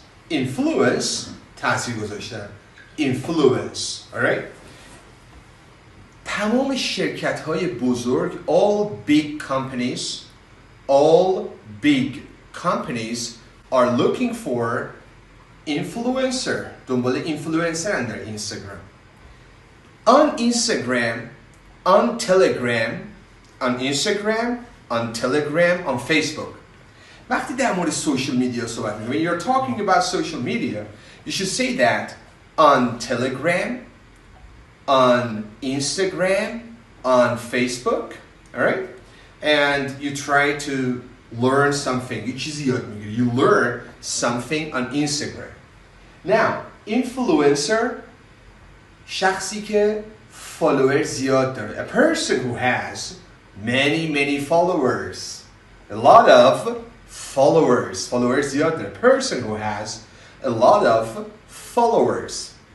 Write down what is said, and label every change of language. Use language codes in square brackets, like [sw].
[fa] Influence تاثیر گذاشتن. [en] Influence, alright? [fa] تمام شرکت های بزرگ, [en] all big companies are looking for influencer. [fa] دنبال influencer در اینستاگرام. [en] On Instagram, on Telegram, on Facebook. [fa] وقتی در مورد social media صحبت می‌کنیم, [en] when you're talking about social media, you should say that on Telegram, on Instagram, on Facebook, all right? And you try to learn something. You learn something on Instagram. [fa] Now, influencer, شخصی که follower زیاد داره. [en] A person who has many followers. A lot of followers [fa] زیاد داره. [en] A person who has a lot of followers.